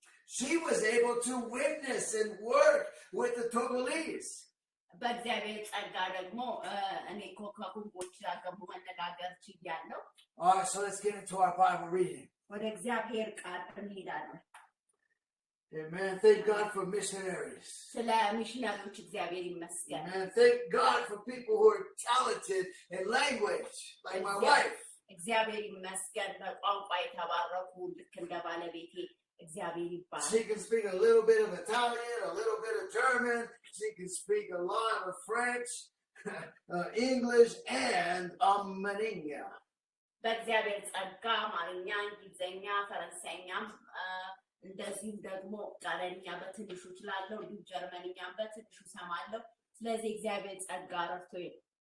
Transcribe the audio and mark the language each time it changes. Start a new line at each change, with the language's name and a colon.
English: she was able to witness and work with the Togolese.
Amharic: በእግዚአብሔር ጸጋ ደግሞ እኔ ከጉንቦች ጋር ደግሞ መነጋገር ችያለሁ።
English: All right, so let's get into our Bible reading.
Amharic: ወደ እግዚአብሔር ቃል እንሄዳለን።
English: Amen. Thank God for missionaries.
Amharic: ስለ ሚሽነሪዎች እግዚአብሔር ይመስገን።
English: Amen. Thank God for people who are talented in language, like my wife.
Amharic: እግዚአብሔር ይመስገን በቋንቋ የተባረኩ ልክ እንደ ባለቤቴ እግዚአብሔር ይባረክ።
English: She can speak a little bit of Italian, a little bit of German. She can speak a lot of French, English, and Armenia.
Amharic: በእግዚአብሔር ጸጋ አማርኛ፣ እንግሊዝኛ፣ ፈረንሳይኛም እንደዚህም ደግሞ ጣሊያንኛ በትንሹ እችላለሁ፣ እንዲሁም ጀርመንኛም በትንሹ እሰማለሁ። ስለዚህ እግዚአብሔር ጸጋ ረድቶኝ ነው።